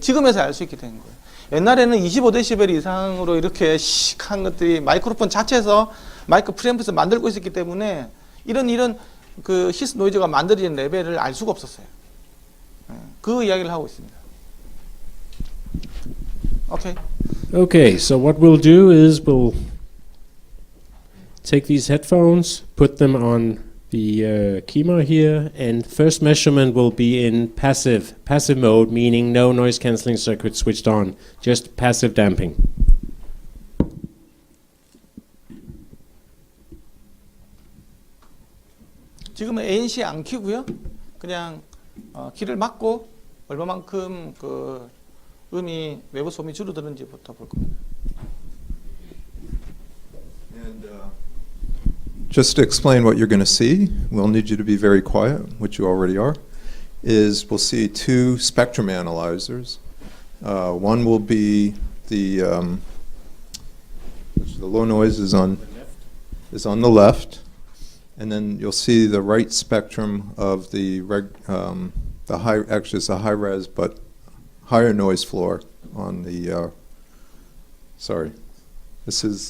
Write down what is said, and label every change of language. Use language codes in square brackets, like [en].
[ko] 지금에서 알 수 있게 된 거예요. 옛날에는 25데시벨 이상으로 이렇게 씩한 것들이 마이크로폰 자체에서 마이크 프리앰프에서 만들고 있었기 때문에 이런 그 히스 노이즈가 만들어진 레벨을 알 수가 없었어요. 그 이야기를 하고 있습니다. 오케이. [en] Okay, so what we'll do is we'll take these headphones, put them on the keymer here, and first measurement will be in passive mode, meaning no noise cancelling circuit switched on, just passive damping. [ko] 지금은 ANC 안 켜고요. 그냥 키를 막고 얼마만큼 그 음이 외부 소음이 줄어드는지부터 볼 겁니다. [en] And just to explain what you're going to see, we'll need you to be very quiet, which you already are, is we'll see two spectrum analyzers. One will be the low noise is on the left, and then you'll see the right spectrum of the high, actually it's a high res but higher noise floor on the sorry, this is